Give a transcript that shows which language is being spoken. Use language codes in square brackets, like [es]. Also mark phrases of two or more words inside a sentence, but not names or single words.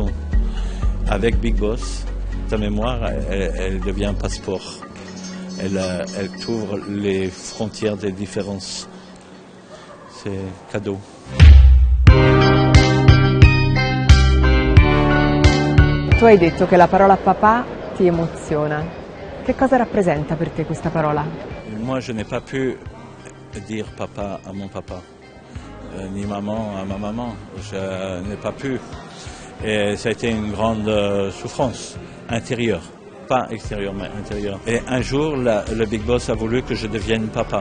[fr] Avec Big Boss, ta mémoire, elle devient un passeport. Elle t'ouvre les frontières des différences. C'est cadeau. [it] Tu hai detto che la parola papà ti emoziona. Che cosa rappresenta per te questa parola? [fr] Moi, je n'ai pas pu dire papa à mon papa, ni maman à ma maman. Je n'ai pas pu. Et ça a été une grande souffrance intérieure, pas extérieure, mais intérieure. Et un jour, le Big Boss a voulu que je devienne papa.